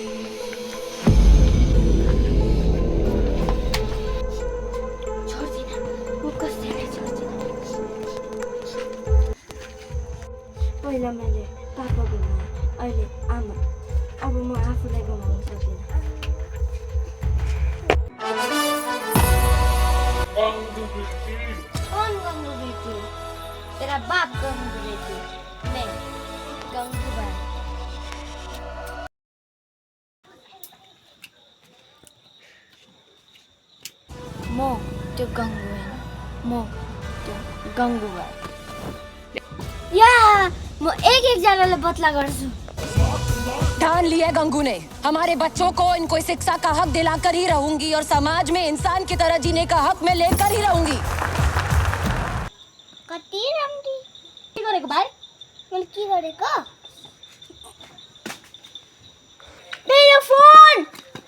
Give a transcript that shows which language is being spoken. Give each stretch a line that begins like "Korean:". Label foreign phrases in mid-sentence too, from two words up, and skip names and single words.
Nepali: छोड्दिन, म कसैलाई छोड्दिन। पहिला मैले पापा गुमाएँ, अहिले आमा। अब म आफूलाई गुमाउन सक्दिनँ।
Hindi: कौन गंगू बेटी? तेरा बाप गंगू बेटी, मैं गंगू बाई।
Nepali: म त्यो गङ्गु होइन, म त्यो गङ्गु बाई। या म एकजनालाई बदला गर्छु।
Hindi: ठान लिया गंगू ने, हमारे बच्चों को इनको शिक्षा का हक दिलाकर ही रहूंगी और समाज में इंसान की तरह जीने का हक मैं लेकर ही रहूंगी।
Nepali: कति राम्री के गरेको भाइ? मैले के गरेको? मेरो फोन